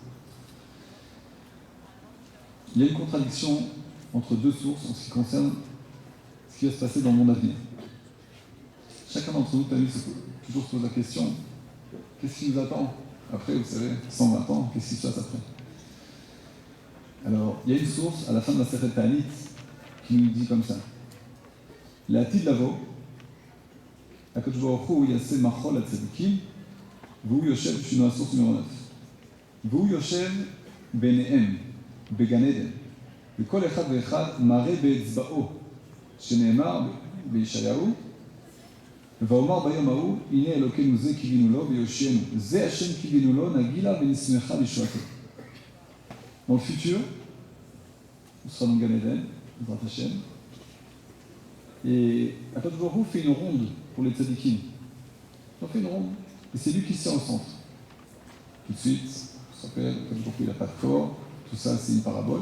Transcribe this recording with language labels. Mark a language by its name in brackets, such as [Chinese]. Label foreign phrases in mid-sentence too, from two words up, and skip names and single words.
[French] Il y a une contradiction entre deux sources en ce qui concerne ce qui va se passer dans le monde à venir. Chacun d'entre nous, toujours se pose la question, qu'est-ce qui nous attend après, vous savez, 120 ans, qu'est-ce qui se passe après? Alors, il y a une source à la fin de la Sefet Ta'anit qui nous dit comme ça. [Hebrew] לעתיד לבוא, הקדוש ברוך הוא יעשה מחול הצדיקים, והוא יושב, [French] je suis dans la source numéro 9. [Hebrew] והוא יושב ביניהם, בגן עדן, וכל אחד ואחד מראה באצבעו, שנאמר בישעיהו, ואומר ביום ההוא, הנה אלוקינו זה קיווינו לו ויושיענו, זה השם קיווינו לו, נגילה ונשמחה לישועתו. [French] Dans le futur, on sera dans Gan Eden, [Hebrew] בעזרת השם, [French] et [Hebrew] הקדוש ברוך הוא [French] fait une ronde pour les tzadikim. On fait une ronde, et c'est lui qui se tient au centre. Tout de suite, on se rappelle, [Hebrew] הקדוש ברוך הוא [French] il n'a pas de corps, tout ça c'est une parabole.